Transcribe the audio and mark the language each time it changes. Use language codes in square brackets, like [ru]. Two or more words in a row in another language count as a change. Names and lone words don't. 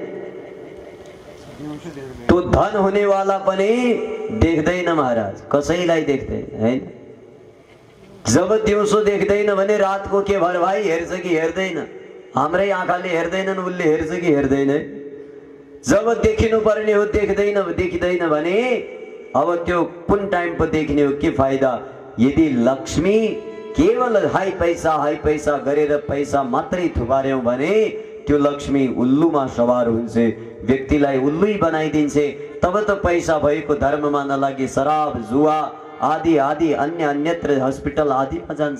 [ne] तो धन हुने वाला पनि देख्दैन महाराज, कसैलाई देख्दैन, हैन? जब दिउँसो देख्दैन भने रातको के भर भाइ हेर्छ कि हेर्दैन? हाम्रै आँखाले हेर्दैनन्, उसले हेर्छ कि हेर्दैन? जब देखिनु पर्ने हो देखिँदैन भने अब त्यो कुन टाइम पर देखने हो, के फाइदा? यदि लक्ष्मी केवल हाई पैसा गरेर पैसा मात्रै थुपार्यौं भने त्यो लक्ष्मी उल्लुमा सवार हुन्छ, व्यक्तिलाई उल्लुई बनाइदिन्छे। तब त पैसा भएको धर्ममा नलागी शराब जुवा आदि आदि अन्यत्र हस्पिटल आदिमा जान्छ।